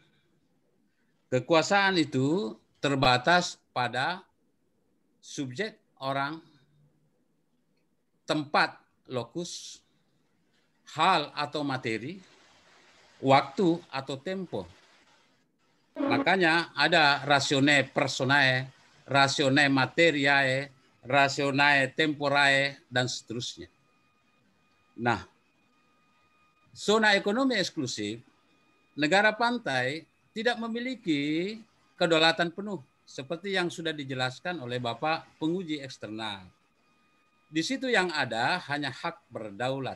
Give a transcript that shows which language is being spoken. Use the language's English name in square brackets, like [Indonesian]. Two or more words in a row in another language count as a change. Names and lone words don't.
[Indonesian] Kekuasaan itu terbatas pada subjek orang, tempat, lokus, hal atau materi, waktu atau tempo. Makanya ada [Latin] ratione personae, ratione materiae, ratione temporae, [Indonesian] dan seterusnya. Nah, zona ekonomi eksklusif, negara pantai tidak memiliki kedaulatan penuh seperti yang sudah dijelaskan oleh Bapak penguji eksternal. Di situ yang ada hanya hak berdaulat.